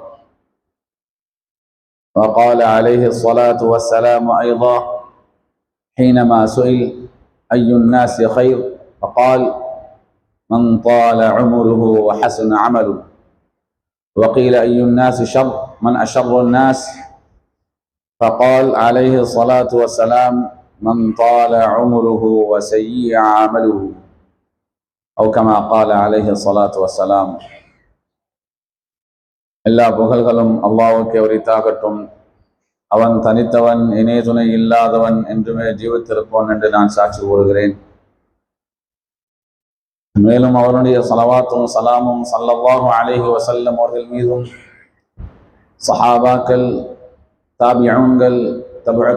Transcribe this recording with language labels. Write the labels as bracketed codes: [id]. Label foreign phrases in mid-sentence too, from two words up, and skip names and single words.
[ar] وقال عليه الصلاة والسلام أيضا حينما سئل أي الناس خير فقال: من طال عمره وحسن عمله. وقيل أي الناس شر؟ من أشر الناس؟ فقال عليه الصلاة والسلام: من طال عمره وسيء عمله، أو كما قال عليه الصلاة والسلام. [ta] எல்லா புகழ்களும் அல்லாஹ்வுக்கே உரித்தாகட்டும். அவன் தனித்தவன், இணை துணை இல்லாதவன், என்றுமே ஜீவித்திருப்பவன் என்று நான் சாட்சி கூறுகிறேன். மேலும் அவருடைய ஸலவாத்தும் சலாமும் [ar] صلى الله عليه وسلم [ta] அவர்கள் மீதும், சஹாபாக்கள், தாபிஊன்கள், தபு